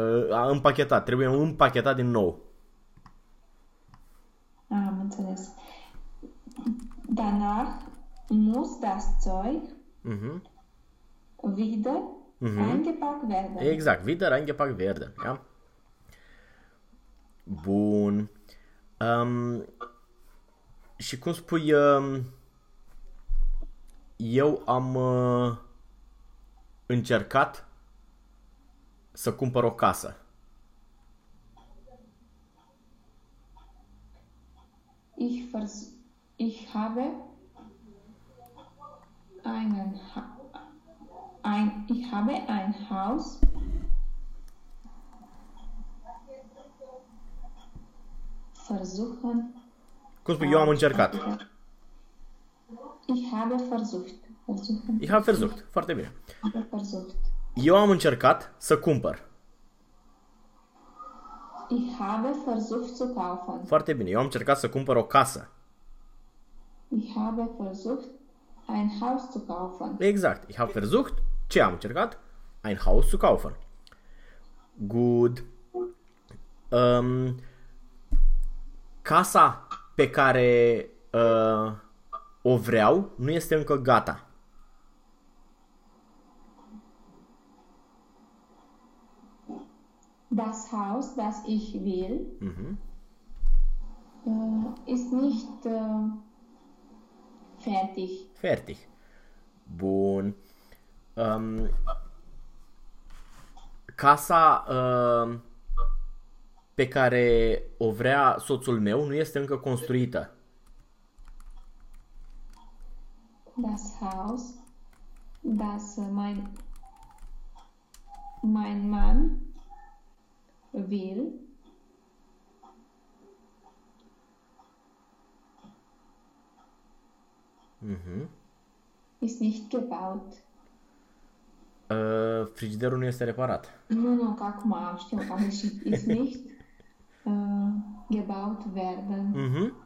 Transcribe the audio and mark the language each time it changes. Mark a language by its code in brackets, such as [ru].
[ro] A împachetat, trebuie împachetat din nou. [de] Ausgepackt werden. [ro] Am înțeles. [de] Danach muss das Zeug wieder eingepackt werden. Exact, wieder eingepackt werden, ja? [ro] Bun. Și cum spui, eu am încercat să cumpăr o casă. [de] Ich habe einen ein ich habe ein Haus versuchen [ro] Cum spui, eu am [de] auf [ro] încercat. [de] Papier. Ich habe Ich habe versucht. versucht. [ro] Foarte bine. [de] Versucht. [ro] Eu am încercat să cumpăr. [de] Ich habe versucht zu kaufen. [ro] Foarte bine. Eu am încercat să cumpăr o casă. [de] Ich habe versucht, ein Haus zu kaufen. Exact. Ich habe versucht. [ro] Ce am încercat? [de] Ein Haus zu kaufen. [en] Good. [ro] Casa pe care o vreau, nu este încă gata. [de] Das Haus, das ich will, ist nicht fertig. Fertig. Bun. [ro] Casa pe care o vrea soțul meu, nu este încă construită. [de] Das Haus, das mein Mann will, ist nicht gebaut. [ro] Frigiderul nu este reparat. Nu, că acum știu că am greșit. [de] Ist nicht gebaut werden.